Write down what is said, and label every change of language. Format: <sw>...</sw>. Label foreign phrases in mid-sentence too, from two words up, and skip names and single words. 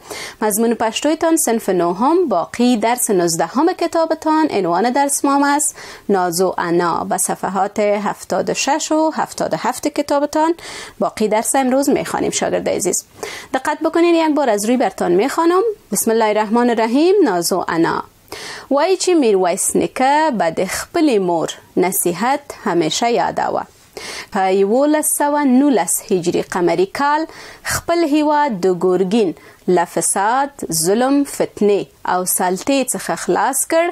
<fa>مضمون پشتویتان صنف 9 باقی درس 19 کتابتان، عنوان درس ما است نازو انا. به صفحات 76 و 77 کتابتان باقی درس امروز میخوانیم شاگرد عزیز. دقت بکنین، یک بار از روی برتان میخوانم.</fa> <ar>بسم الله الرحمن الرحیم. نازو انا.</ar> <ps>وای چې میرویس نیکه به د خپلې مور نصیحت همیشه یادوه. په 1119 هجری قمری کال خپل هیواد د ګورګین له فساد، ظلم، فتنې او سلطې څخه خلاص کړ.</ps>